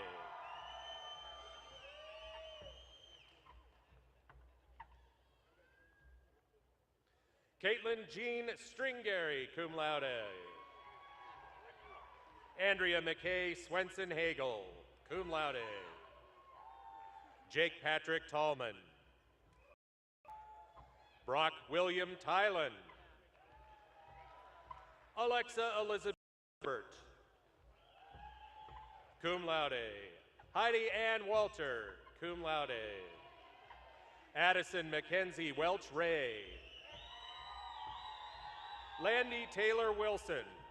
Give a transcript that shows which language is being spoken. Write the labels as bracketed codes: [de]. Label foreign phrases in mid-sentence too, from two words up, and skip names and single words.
[en] Caitlin Jean Stringary, [la] cum laude. [en] Andrea McKay Swenson Hagel, [la] cum laude. [en] Jake Patrick Tallman. Brock William Tylen. Alexa Elizabeth Burt, [la] cum laude. [en] Heidi Ann Walter, [la] cum laude. [en] Addison Mackenzie Welch Ray. Landy Taylor Wilson.